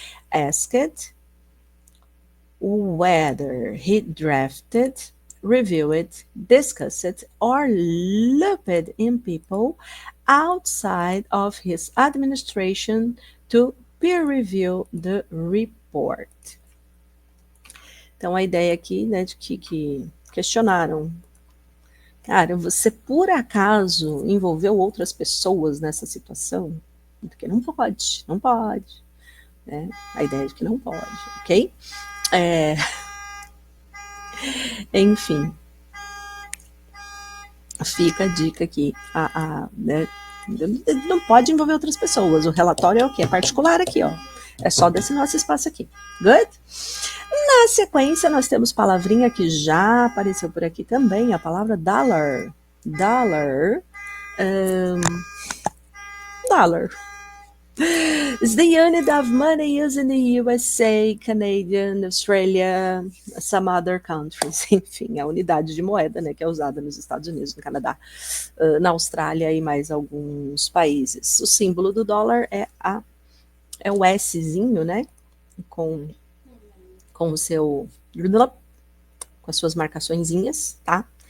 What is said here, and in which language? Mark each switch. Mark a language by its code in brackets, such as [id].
[en] Asked whether he drafted, reviewed, discussed, or looped in people outside of his administration to peer review the report. [pt] Então, a ideia aqui, né, de que questionaram. Cara, você por acaso envolveu outras pessoas nessa situação? Porque não pode, não pode. Né? A ideia é de que não pode, ok? Enfim. Fica a dica aqui. Né? Não pode envolver outras pessoas. O relatório é o quê? É particular aqui, ó. É só desse nosso espaço aqui. Good? Na sequência, nós temos palavrinha que já apareceu por aqui também, a palavra dollar. Dollar. Dollar. [en] It's the unit of money used in the USA, Canadian, Australia, some other countries. [pt] Enfim, a unidade de moeda, né, que é usada nos Estados Unidos, no Canadá, na Austrália e mais alguns países. O símbolo do dólar é o Szinho, né, com o seu, com as suas marcaçõezinhas, tá?